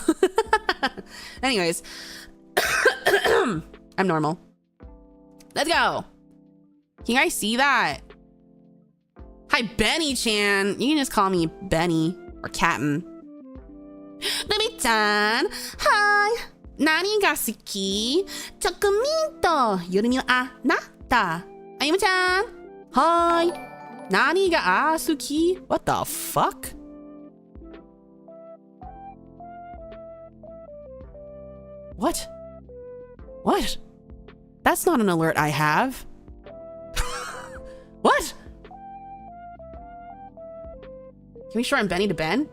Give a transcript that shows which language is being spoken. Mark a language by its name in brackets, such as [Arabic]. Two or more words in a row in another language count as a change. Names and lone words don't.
[English] Anyways. I'm normal. Let's go. Can you guys see that? Hi, Benny-chan. You can just call me Benny or Captain. Baby-chan. Hi. [Japanese] 何が好き？チョコミント. 夜にはあなた. Ayumu-chan. Hi. 何が好き? [English] What the fuck? What? What? That's not an alert I have. What? Can we shorten Benny to Ben?